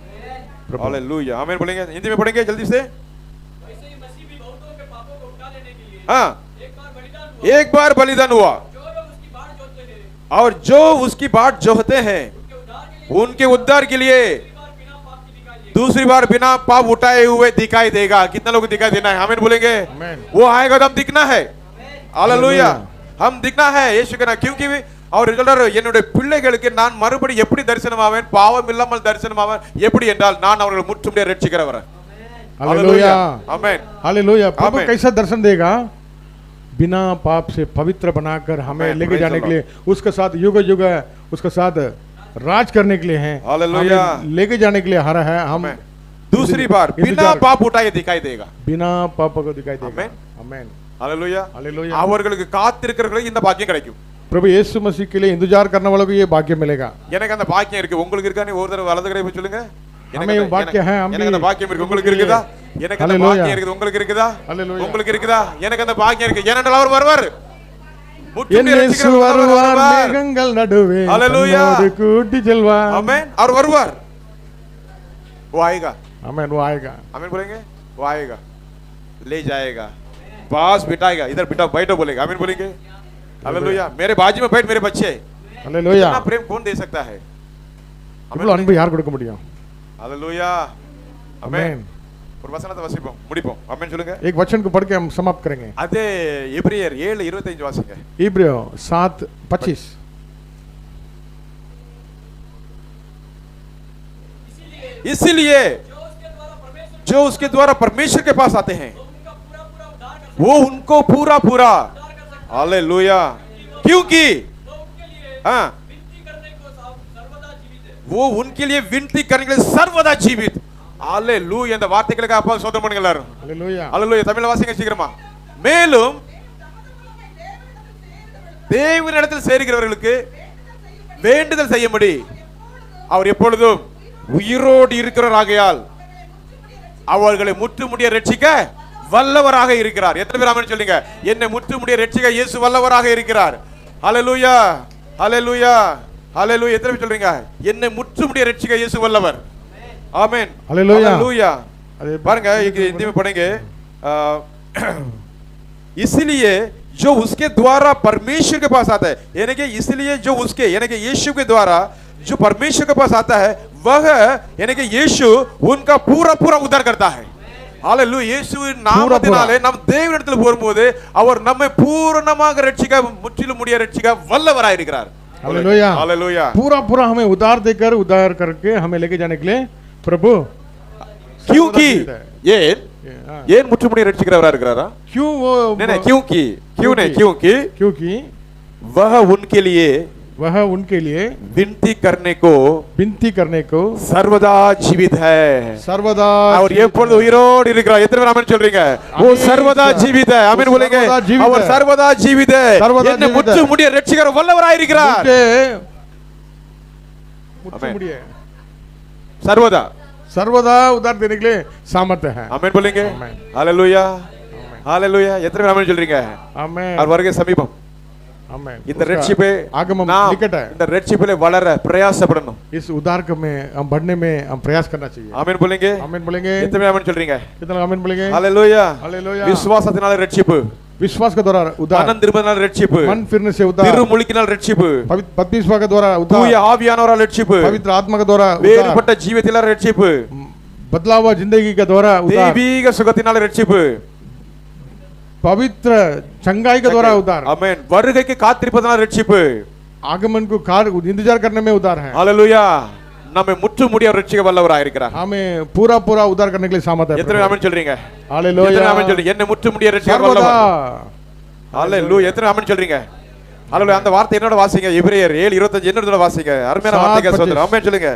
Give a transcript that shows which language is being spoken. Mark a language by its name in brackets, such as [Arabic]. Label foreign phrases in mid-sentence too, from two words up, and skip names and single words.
[Hindi] हालेलुया आमीन बोलेंगे, हिंदी में पढ़ेंगे जल्दी से. हाँ एक बार बलिदान हुआ और जो उसकी बाट जोहते हैं उनके उद्धार के लिए दूसरी बार बिना पाप उठाए हुए दिखाई देगा. कितना लोग दिखाई देना है? आमीन बोलेंगे. वो आएगा तो हम दिखना है. हालेलुया हम दिखना है यीशु के नाम. [Tamil] क्योंकि அவர் சொல்றாரு என்னுடைய பிள்ளைகளுக்கு நான் மறுபடி எப்படி தரிசனம் ஆவேன், பாவம் இல்லாமல் தரிசனம் ஆவேன் எப்படி என்றால் நான் அவர்களை முற்றுமுடிய ரட்சிக்கிறவர். [Hindi] हालेलुया आमीन हालेलुया प्रभु कैसा दर्शन देगा? बिना पाप से पवित्र बनाकर हमें लेके जाने के लिए, उसके साथ युग युग उसके साथ राज करने के लिए है. हालेलुया लेके जाने के लिए हरा है. हम दूसरी बार बिना पाप उठाए दिखाई देगा. बिना पाप को दिखाई देगा. आमीन आमीन हालेलुया हालेलुया [Tamil] அவர்களுக்கு காத்திருக்கிறவர்களுக்கு இந்த பாக்கியம் கிடைக்கும். [Hindi] प्रभु यीशु मसीह के लिए इंतजार करने वालों को ये भाग्य मिलेगा. [Tamil] எனக்கு அந்த பாக்கியம் இருக்கு. உங்களுக்கு இருக்கா? நீ ஒரு தடவை வலது கை போய் சொல்லுங்க. [Hindi] हमें भाग्य है. हम [Tamil] எனக்கு அந்த பாக்கியம் இருக்கு. உங்களுக்கு இருக்குதா? எனக்கு அந்த பாக்கியம் இருக்குது. உங்களுக்கு இருக்குதா? உங்களுக்கு இருக்குதா? எனக்கு அந்த பாக்கியம் இருக்கு. ஏனென்றால் அவர் வருவார். இயேசு வருவார் மேகங்கள் நடுவே தன்னோடு கூட்டி செல்வார். [Hindi] आमीन और வருவார். वो आएगा. आमीन वो आएगा. आमीन बोलेंगे. वो आएगा ले जाएगा पास बिठाएगा. इधर बिठा बैठो बोलेगा. आमीन बोलेंगे. हालेलुया मेरे बाजू में बैठ मेरे बच्चे. हालेलुया इतना प्रेम कौन दे सकता है? [Tamil] இவ்வளவு அன்பு யார் கொடுக்க முடியும்? [Hindi] हालेलुया आमीन [Tamil] ஒரு வசனத்தை வாசிப்போம் முடிப்போம். ஆமென் சொல்லுங்க. [Hindi] एक वचन को पढ़ के हम समाप्त करेंगे. [Tamil] அதே எபிரேயர் 7:25 வாசிங்க. [Hindi] इब्रियो 7:25 इसीलिए जो उसके द्वारा परमेश्वर के पास आते हैं वो उनको पूरा पूरा हालेलुया क्योंकि हाँ वो उनके लिए विनती करने के लिए सर्वदा जीवित. [Tamil] हालेलुया இந்த வார்த்தைகளுக்கு அப்பா ஸ்தோத்திரம் பண்ணுங்க எல்லாரும். [Hindi] हालेलुया [Tamil] हालेलुया தமிழ்ல வாசிங்க சீக்கிரமா. மேலும் தேவனிடத்தில் சேர்கிறவர்களுக்கு வேண்டுதல் செய்யும்படி அவர் எப்பொழுதும் உயிரோடு இருக்கிறவராகையால் அவர்களை முற்றுமுடிய ரட்சிக்க வல்லவராக இருக்கிறார். எத்தனை பேர் ஆமென் சொல்லுங்க? என்னை முற்றுமுடிய ரட்சிக்க இயேசு வல்லவராக இருக்கிறார். ஹalleluya ஹalleluya ஹalleluya எத்தனை பேர் சொல்றீங்க? என்னை முற்றுமுடிய ரட்சிக்க இயேசு வல்லவர். ஆமென் [Hindi] हालेलुया हालेलुया பாருங்க हिंदी में पढ़ेंगे. इसलिए जो उसके द्वारा परमेश्वर के पास आता है यानी कि इसलिए जो उसके यानी कि यीशु के द्वारा जो परमेश्वर के पास आता है वह यानी कि यीशु उनका पूरा पूरा उद्धार करता है. [Tamil] हालेलुया இயேசுவின் நாமத்தினாலே நாம் தேவனிடத்தில் வரும்போது அவர் நம்மை பூரணமாக ரட்சிக்க முற்றிலும் முடிய ரட்சிக்க வல்லவராய் இருக்கிறார். [Hindi] हालेलुया हालेलुया पूरा पूरा हमें उद्धार देकर उद्धार करके हमें लेके जाने के लिए प्रभु [Tamil] क्योंकि ஏன் முற்றுமுடிய ரட்சிக்கிறவரா இருக்கிறாரா? [Hindi] क्यों वो नहीं क्योंकि क्यों नहीं क्योंकि वह उनके लिए विनती करने को सर्वदा जीवित है. सर्वदा [Tamil] அவர் எப்பொழுது உயிரோடு இருக்கிறார். எத்தனை பேர் ஆமென் சொல்றீங்க? [Hindi] वो सर्वदा जीवित है. आमीन बोलेंगे. அவர் सर्वदा जीवित है. [Tamil] என்னை முற்றுமுடிய ரட்சிக்கிற வல்லவராய் இருக்கிறார். मुठ्ठुमुड़िए [Hindi] सर्वदा सर्वदा उद्धार देने के लिए सामर्थ्य है. आमीन बोलेंगे. हालेलुया हालेलुया [Tamil] எத்தனை பேர் ஆமென் சொல்றீங்க? [Hindi] आमीन [Tamil] அவர் வருகை சமீபம். [Hindi] आमीन [Tamil] இந்த ரட்சிப்பே [Hindi] आगमन निकट है. [Tamil] இந்த ரட்சிப்பிலே வளர பிரயாசப்படணும். [Hindi] इस उद्धार में हम बढ़ने में हम प्रयास करना चाहिए. आमीन बोलेंगे. आमीन बोलेंगे. [Tamil] எத்தனை பேர் ஆமென் சொல்றீங்க? [Hindi] कितना आमीन बोलेंगे? हालेलुया हालेलुया [Tamil] விசுவாசத்தினால ரட்சிப்பு [Hindi] विश्वास के द्वारा उद्धार, [Tamil] மனம் திரும்பினால் ரட்சிப்பு, [Hindi] मन फिरने से उद्धार, [Tamil] திருமுழுக்கினால் ரட்சிப்பு, [Hindi] बपतिस्मा के द्वारा [Tamil] தூய [Hindi] उद्धार, [Tamil] ஆவியானவரால் ரட்சிப்பு, [Hindi] पवित्र आत्मा के द्वारा उद्धार, [Tamil] வேறுபட்ட ஜீவியத்தினால் ரட்சிப்பு, [Hindi] बदला हुआ जिंदगी के द्वारा उद्धार, [Tamil] தெய்வீக சுகத்தினால் ரட்சிப்பு, [Hindi] पवित्र चंगाई के द्वारा उद्धार, [Tamil] ஆமென். வருகைக்கு காத்திருப்பதனால் ரட்சிப்பு, [Hindi] आगमन को इंतजार करने में उद्धार है। [Tamil] ஹalleluya. நம்மை முற்று முடிய ரட்சிக்க வல்லவராய் இருக்கிறார். [Hindi] हमें पूरा पूरा उद्धार करने के लिए सामर्थ है। [Tamil] எத்தனை ஆமென் சொல்றீங்க? [Hindi] हालेलुया, [Tamil] எத்தனை ஆமென் சொல்றீங்க? என்னை முற்று முடிய ரட்சிக்க வல்லவர். ஹalleluya. எத்தனை ஆமென் சொல்றீங்க? ஹalleluya. அந்த வார்த்தை என்னோட வாசிங்க. எபிரேயர் 7:25 என்னோட வாசிங்க. அருமையான வார்த்தைக்கு ஸ்தோத்திரம். ஆமென் சொல்லுங்க.